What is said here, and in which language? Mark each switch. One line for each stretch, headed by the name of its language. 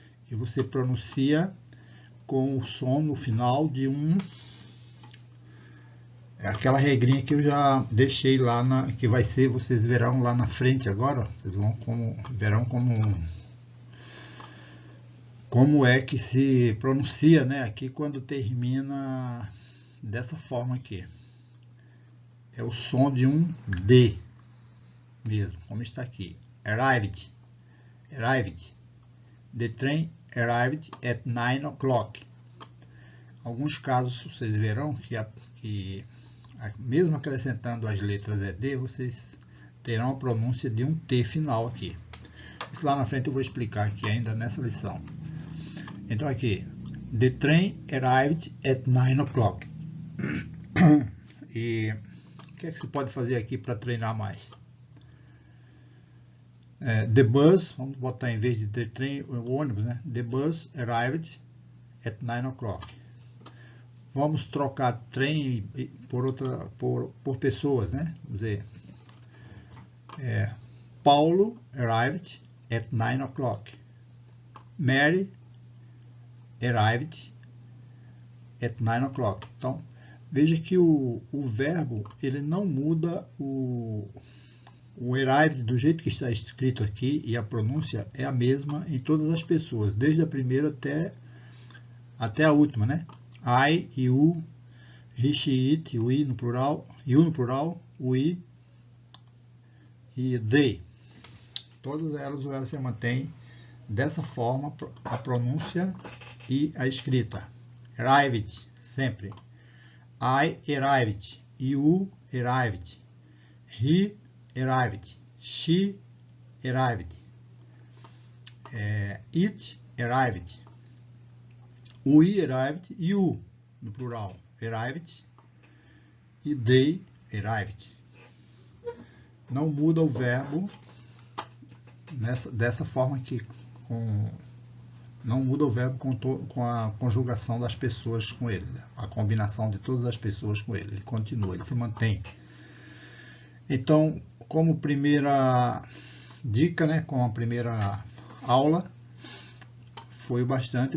Portuguese: E você pronuncia com o som no final de aquela regrinha que eu já deixei lá, que vai ser, vocês verão lá na frente agora, vocês verão como é que se pronuncia, né, aqui quando termina dessa forma aqui. É o som de um D mesmo, como está aqui.
English: Arrived. Arrived. The train arrived at 9 o'clock.
Portuguese: Alguns casos vocês verão que mesmo acrescentando as letras ED, vocês terão a pronúncia de um T final aqui. Isso lá na frente eu vou explicar aqui ainda nessa lição. Então aqui,
English: the train arrived at 9 o'clock.
Portuguese: E o que é que se pode fazer aqui para treinar mais?
English: The bus,
Portuguese: vamos botar em vez de the train, o ônibus, né?
English: The bus arrived at 9 o'clock.
Portuguese: Vamos trocar trem por pessoas, né? Vamos dizer,
English: Paulo arrived at 9 o'clock. Mary arrived at 9 o'clock.
Portuguese: Então, veja que o verbo, ele não muda o arrived do jeito que está escrito aqui, e a pronúncia é a mesma em todas as pessoas, desde a primeira até a última, né?
English: I, you, he, she, it, we
Portuguese: no plural, you no plural, we e they. Todas elas você mantém dessa forma a pronúncia e a escrita. Arrived, sempre.
English: I arrived, you arrived, he arrived, she arrived, it arrived, we arrived, you
Portuguese: no plural
English: arrived e they arrived.
Portuguese: Não muda o verbo dessa forma aqui, não muda o verbo com a conjugação das pessoas com ele, a combinação de todas as pessoas com ele continua, ele se mantém. Então, como primeira dica, né, com a primeira aula, foi bastante.